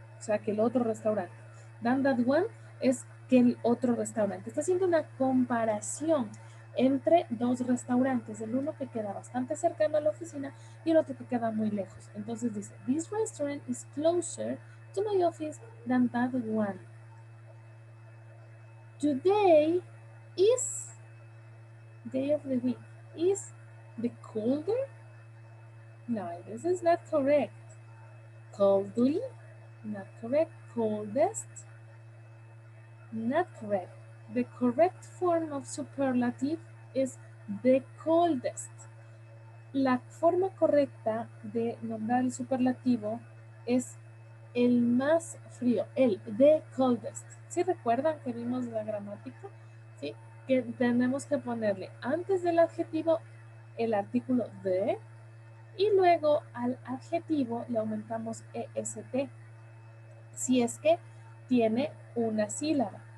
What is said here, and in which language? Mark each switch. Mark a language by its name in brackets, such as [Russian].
[Spanish] O sea, que el otro restaurante. [English] Than that one [Spanish] es que el otro restaurante. Está haciendo una comparación entre dos restaurantes, el uno que queda bastante cercano a la oficina y el otro que queda muy lejos. Entonces dice, [English] this restaurant is closer to my office than that one. Today is day of the week. Is the colder? No, this is not correct. Coldly? Not correct. Coldest? Not correct. The correct form of superlative is the coldest. [Spanish] La forma correcta de nombrar el superlativo es el más frío, el [English] the coldest. [Spanish] ¿Sí recuerdan que vimos la gramática? ¿Sí? Que tenemos que ponerle antes del adjetivo el artículo the y luego al adjetivo le aumentamos est si es que tiene una sílaba.